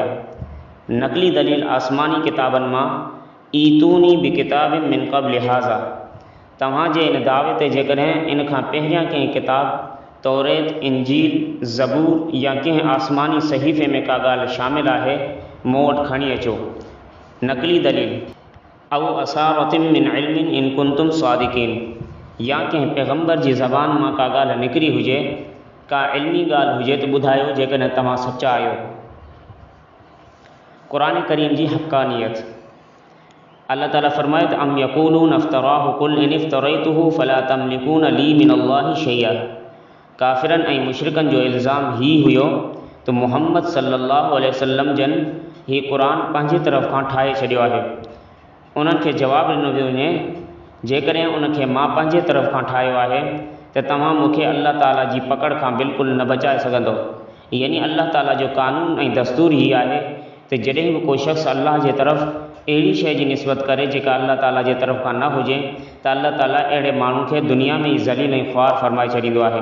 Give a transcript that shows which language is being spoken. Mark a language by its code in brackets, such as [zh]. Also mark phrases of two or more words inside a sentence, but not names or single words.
[sd] नक़ली दलील आसमानी किताबनि मां [ar] ائتوني بكتاب من قبل هذا. [sd] तव्हांजे इन दावे ते जेकॾहिं इन खां पहिरियां कंहिं किताब तौरेत, इंजील, ज़बूर या कंहिं आसमानी सहीफ़े में का ॻाल्हि शामिल आहे, मूं वटि खणी अचो। नक़ली दलील [ar] أو أثارة من علم إن كنتم صادقين. [sd] या कंहिं पैगम्बर जी ज़बान मां का ॻाल्हि निकिरी हुजे, का इल्मी ॻाल्हि हुजे त ॿुधायो जेकॾहिं तव्हां सचा आहियो। क़ुरान करीम जी हक़ानियत। अल्लाह ताला फ़रमाए त [ar] أم يقولون افتراه قل إن افتريته فلا تملكون لي من الله شيئا. [sd] काफ़िरनि ऐं मुशरिकनि जो इल्ज़ाम ही हुयो त मुहम्मद [ar] صلى الله عليه وسلم [sd] जन ही क़ुरान पंहिंजी तरफ़ खां ठाहे छॾियो आहे। उन्हनि खे जवाबु ॾिनो वियो वञे, जेकॾहिं उनखे मां पंहिंजे तरफ़ खां ठाहियो आहे त तव्हां मूंखे अल्लाह ताला जी पकड़ खां बिल्कुलु न बचाए सघंदो। यानी अल्लाह ताला जो क़ानून ऐं दस्तूर ही आहे त जॾहिं बि कोई शख़्स अल्लाह जे तरफ़ अहिड़ी शइ जी निस्बत करे जेका अल्लाह ताला जे तरफ़ खां न हुजे त अल्लाह ताला अहिड़े माण्हू खे दुनिया में ई ज़लील ऐं ख़्वार फ़रमाए छॾींदो आहे।